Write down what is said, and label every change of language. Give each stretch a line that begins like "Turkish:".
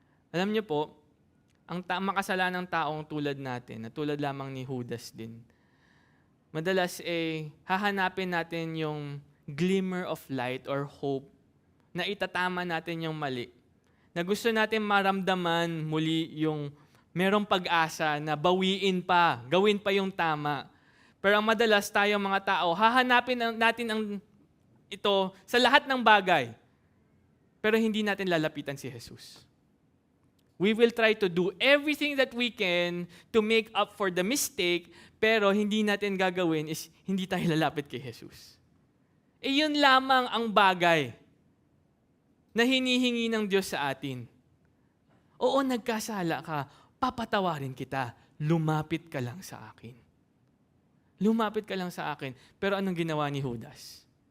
Filipino: Alam niyo po, ang makasalanan ng taong tulad natin, na tulad lamang ni Judas din, madalas hahanapin natin yung
English: glimmer of light or hope
Filipino: na itatama natin yung mali. Na gusto natin maramdaman muli yung merong pag-asa na bawiin pa, gawin pa yung tama. Pero ang madalas tayo mga tao, hahanapin natin ito sa lahat ng bagay. Pero hindi natin lalapitan si Jesus.
English: We will try to do everything that we can to make up for the mistake,
Filipino: pero hindi natin gagawin is hindi tayo lalapit kay Jesus. Yun lamang ang bagay na hinihingi ng Diyos sa atin. Oo, nagkasala ka, papatawarin kita, lumapit ka lang sa akin. Lumapit ka lang sa akin. Pero anong ginawa ni Judas?